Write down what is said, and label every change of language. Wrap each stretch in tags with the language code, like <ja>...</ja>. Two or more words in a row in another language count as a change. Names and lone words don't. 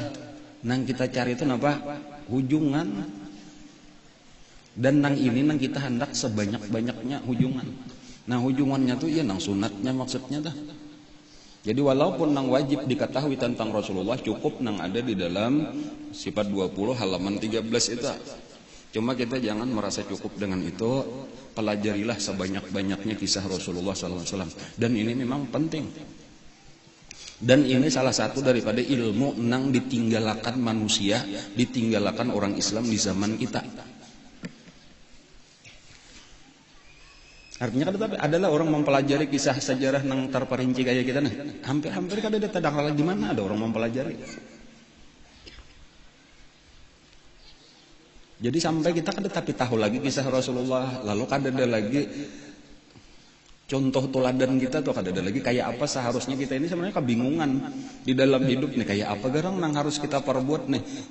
<bjn>Nang kita cari itu apa? Hujungan. Dan nang ini nang kita hendak sebanyak-banyaknya hujungan. Nah, hujungannya tuh ya nang sunatnya maksudnya dah.</bjn> <id>Jadi walaupun nang wajib diketahui tentang Rasulullah cukup nang ada di dalam sifat 20 halaman 13 itu. Cuma kita jangan merasa cukup dengan itu, pelajarilah sebanyak-banyaknya kisah Rasulullah SAW. Dan ini memang penting. Dan ini salah satu daripada ilmu nang ditinggalkan manusia, ditinggalkan orang Islam di zaman kita. Artinya kan adalah orang mempelajari kisah sejarah nang terperinci kayak kita nih.</id> <bjn>Hampir-hampir kada ada tadang lagi di mana ada orang mempelajari. Jadi sampai kita kada tapi tahu lagi kisah Rasulullah, lalu kada ada lagi contoh teladan kita tuh kada ada lagi kayak apa seharusnya kita ini sebenarnya kebingungan di dalam hidup nih kayak apa garang nang harus kita perbuat nih.</bjn>